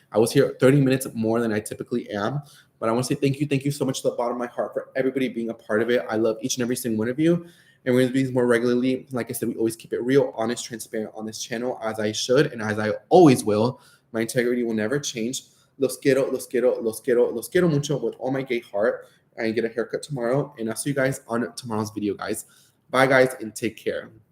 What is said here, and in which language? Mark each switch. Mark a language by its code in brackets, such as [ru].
[en] I was here 30 minutes more than I typically am, but I want to say thank you so much to the bottom of my heart for everybody being a part of it. I love each and every single one of you, and we're gonna do these more regularly. Like I said, we always keep it real, honest, transparent on this channel, as I should and as I always will. My integrity will never change. [es] Los quiero, los quiero, los quiero, los quiero mucho [en] with all my gay heart. I get a haircut tomorrow, and I'll see you guys on tomorrow's video, guys. Bye, guys, and take care.